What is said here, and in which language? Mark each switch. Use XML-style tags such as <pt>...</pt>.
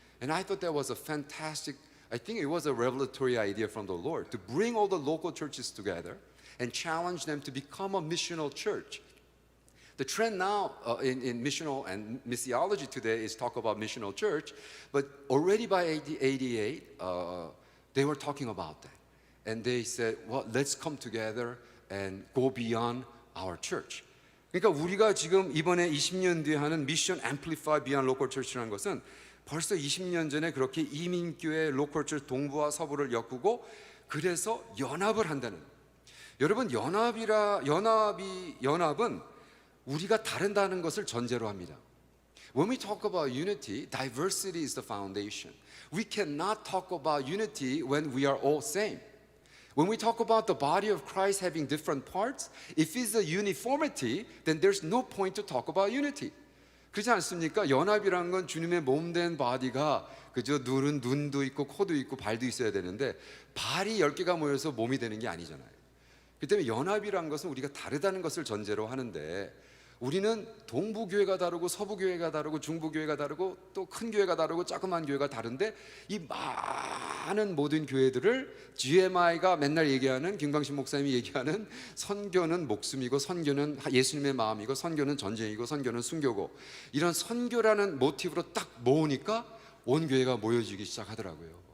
<en>And I thought that was a fantastic, I think it was a revelatory idea from the Lord to bring all the local churches together and challenge them to become a missional church. The trend now in missional and missiology today is talk about missional church, but already by 1988, they were talking about that. And they said, well, let's come together and go beyond our church.</en> <ko>그러니까 우리가 지금 이번에 20년 뒤에 하는 미션 앰플리파이 비언드 로컬 처치라는 것은 벌써 20년 전에 그렇게 이민교회 로컬 처치 동부와 서부를 엮고 그래서 연합을 한다는. 여러분 연합은 우리가 다른다는 것을 전제로 합니다.</ko> <en>When we talk about unity, diversity is the foundation. We cannot talk about unity when we are all same. When we talk about the body of Christ having different parts, if it's a uniformity, then there's no point to talk about unity.</en> <ko>그렇지 않습니까? 연합이란 건 주님의 몸된 바디가 그저 눈도 있고 코도 있고 발도 있어야 되는데 발이 10개가 모여서 몸이 되는 게 아니잖아요. 그렇기 때문에 연합이란 것은 우리가 다르다는 것을 전제로 하는데 우리는 동부교회가 다르고 서부교회가 다르고 중부교회가 다르고 또 큰 교회가 다르고 조그만 교회가 다른데 이 많은 모든 교회들을 GMI가 맨날 얘기하는 김광신 목사님이 얘기하는 선교는 목숨이고 선교는 예수님의 마음이고 선교는 전쟁이고 선교는 순교고 이런 선교라는 모티브로 딱 모으니까 온 교회가 모여지기 시작하더라고요.</ko>